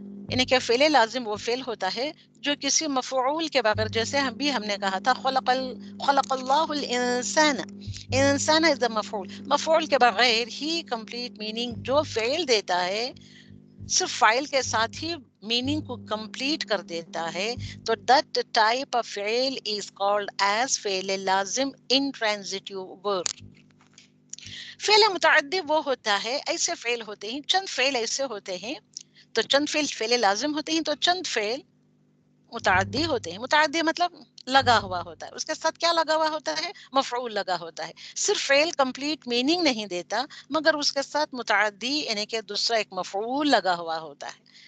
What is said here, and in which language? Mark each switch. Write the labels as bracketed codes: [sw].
[ur] یعنی کہ فعل لازم وہ فعل ہوتا ہے جو کسی مفعول کے بغیر، جیسے ہم نے کہا تھا خلق اللہ الانسان، انسان از دا مفعول، مفعول کے بغیر ہی کمپلیٹ میننگ جو فعل دیتا ہے، صرف فاعل کے ساتھ ہی میننگ کو کمپلیٹ کر دیتا ہے. [en] تو that type of فعل is called as فعل لازم intransitive verb. [ur] فعل متعدی وہ ہوتا ہے، ایسے فعل ہوتے ہیں، چند فعل ایسے ہوتے ہیں، تو چند فعل لازم ہوتے ہیں، تو چند فعل متعدی ہوتے ہیں. متعدی مطلب لگا ہوا ہوتا ہے، اس کے ساتھ کیا لگا ہوا ہوتا ہے؟ مفعول لگا ہوتا ہے. صرف فعل کمپلیٹ میننگ نہیں دیتا، مگر اس کے ساتھ متعدی یعنی کہ دوسرا ایک مفعول لگا ہوا ہوتا ہے.